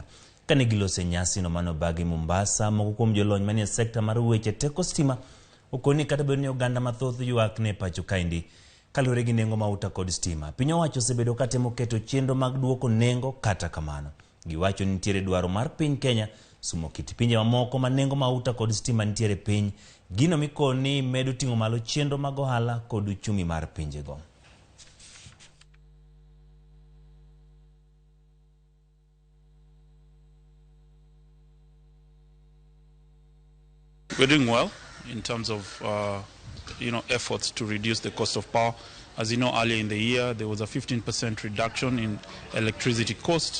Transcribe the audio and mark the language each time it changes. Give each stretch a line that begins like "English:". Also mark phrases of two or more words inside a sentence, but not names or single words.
Luo (Kenya and Tanzania): Kane gilose nyasi no mano bagi Mombasa, moko kuom jolony manie sekta mar weche teko stima okoni kata bedo ni oganda mathoth ywak ne pacho kaendi kaluwore gi nengo mauta kod stima. Piny owacho osebedo katemo keto chenro mag duoko nengo, kata kamano giwacho ni nitiere dwaro mar piny Kenya sumo kit pinje mamoko ma nengo mauta kod stima nitiere piny, gino mikoni medo ting'o malo chenro mag ohala kod uchumi mar pinjego.
English: We're doing well in terms of efforts to reduce the cost of power. As you know, earlier in the year there was a 15% reduction in electricity cost.